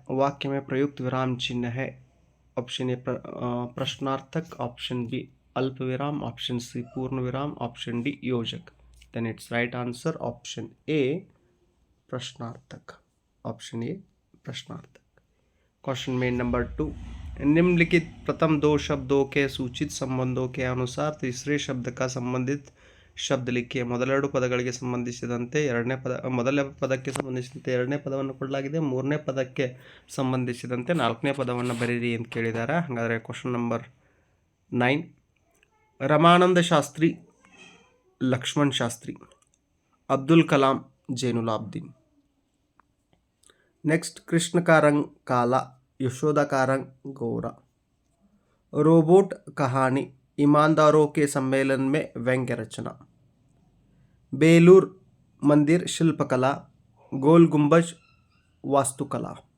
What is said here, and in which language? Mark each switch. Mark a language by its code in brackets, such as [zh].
[hi] वाक्य में प्रयुक्त विराम चिन्ह है. ऑप्शन ए प्रश्नार्थक, ऑप्शन बी अल्प विराम, ऑप्शन सी पूर्ण विराम, ऑप्शन डी योजक. [en] then it's right answer [hi] option A प्रश्नार्थक. Option A प्रश्नार्थक. Question main number 2, निम्नलिखित प्रथम 2 शब्दों के सूचित संबंधों के अनुसार तीसरे शब्द का संबंधित [kn] ಶಬ್ದ ಲಿಖಿಯ. ಮೊದಲೆರಡು ಪದಗಳಿಗೆ ಸಂಬಂಧಿಸಿದಂತೆ ಮೊದಲ ಪದಕ್ಕೆ ಸಂಬಂಧಿಸಿದಂತೆ ಎರಡನೇ ಪದವನ್ನು ಕೊಡಲಾಗಿದೆ. ಮೂರನೇ ಪದಕ್ಕೆ ಸಂಬಂಧಿಸಿದಂತೆ ನಾಲ್ಕನೇ ಪದವನ್ನು ಬರೀರಿ ಅಂತ ಕೇಳಿದ್ದಾರೆ. ಹಾಗಾದರೆ question number 9, Ramananda Shastri, Lakshman Shastri, Abdul Kalam, Jainulabdeen. [hi] Next, Krishna का रंग काला, यशोदा का रंग गोरा. रोबोट कहानी, ईमानदारों के सम्मेलन में व्यंग्य रचना. बेलूर मंदिर शिल्पकला, गोल गुंबज वास्तुकला.